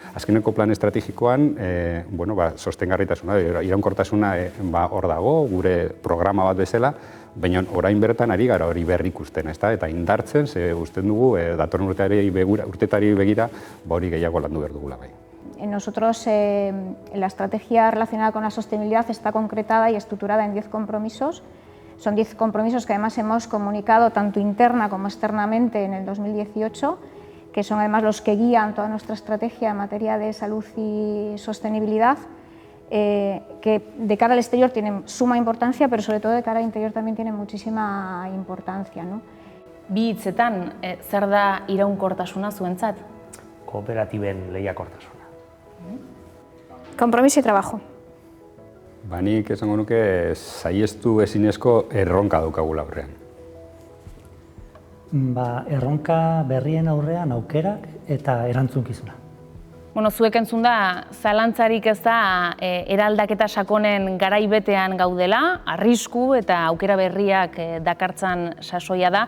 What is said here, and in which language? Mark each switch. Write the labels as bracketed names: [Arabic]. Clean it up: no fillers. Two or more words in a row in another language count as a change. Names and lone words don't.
[Basque] Azkeneko plan estrategikoan, sostengarritasuna, iraunkortasuna hor dago, gure programa bat bezala, baina orain bertan ari gara hori berri ikusten, eta indartzen, ze usten dugu, datorren urtetari begira, hori gehiago landu behar dugula bai. [Spanish] Nosotros, la estrategia relacionada con la sostenibilidad está concretada y estructurada en 10 compromisos. Son 10 compromisos que además hemos comunicado tanto interna como externamente en el 2018, que son además los que guían toda nuestra estrategia en materia de salud y sostenibilidad, que de cara al exterior tienen suma importancia, pero sobre todo de cara al interior también tienen muchísima importancia, ¿no? [Basque] Bi hitzetan, zer da iraunkortasuna zuentzat? Kooperatiben lehiakortasuna. [Spanish] Compromiso y trabajo. [Basque] Nik esango nuke saihestu ezinezko erronka daukagula aurrean. Erronka berrien aurrean aukerak eta erantzunkizuna. Zuek entzun da, zalantzarik ez da eraldaketa sakonen garaibetean gaudela, arrisku eta aukera berriak dakartzan sasoia da.